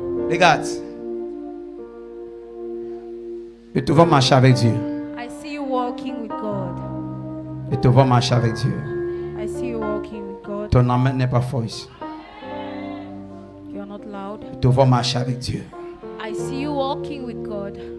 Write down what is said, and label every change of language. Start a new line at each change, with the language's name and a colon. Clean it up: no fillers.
French: Regarde. Et tu vas marcher avec Dieu.
English: I see you walking with God.
French: Et tu vas marcher avec Dieu.
English: I see you walking with God.
French: Ton amen n'est pas fort ici.
English: You are not loud.
French: Et tu vas marcher avec Dieu.
English: I see you walking with God.